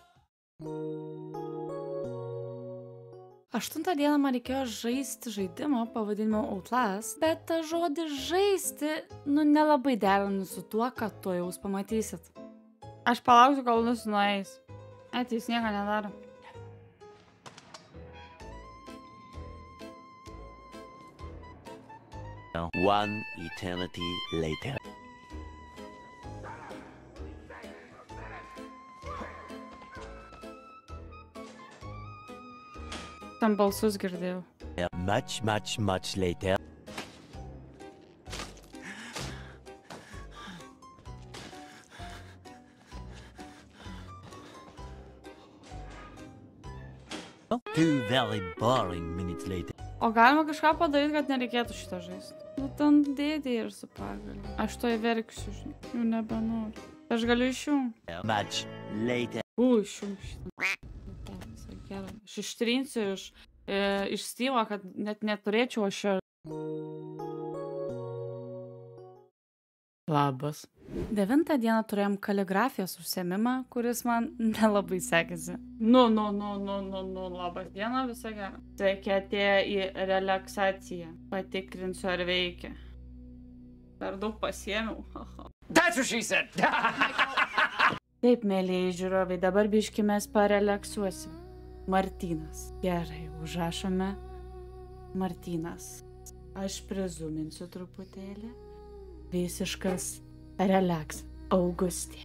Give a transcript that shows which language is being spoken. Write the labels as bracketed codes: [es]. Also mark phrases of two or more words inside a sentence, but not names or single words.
[lt] 8 dieną man reikėjo žaisti žaidimą pavadinimu Outlast, bet tą žodį žaisti, nelabai derinu su tuo, kad to jūs pamatysit. Aš palauksiu, kol nueis. Jis nieko nedaro. [en] One eternity later. [lt] Tam balsus girdėjau. [en] Much later. Two very boring minutes later. [lt] O galima kažką padaryti, kad nereikėtų šitą žaisti? Nu, ten dėdė ir su pagaliu. Aš to įverksiu, žinai. Jau nebenoriu. Aš galiu išjungti. [en] Much later. [lt] Išjungti šitą. Aš ištrinsiu iš Steam'o, kad net neturėčiau aš čia. Labas. 9 dieną turėjom kaligrafijos užsiėmimą, kuris man nelabai sekėsi. Labas diena, visą gerą. Sveiki atėję į relaksaciją. Patikrinsiu, ar veikia. Per daug pasiėmiau. [en] That's what she said. [lt] Taip, mėlyjei žiūrovai, dabar biški mes parelaksuosim. Martynas. Gerai, užrašome Martynas. Aš prizuminsiu truputėlį. Visiškas relaks. Augustė.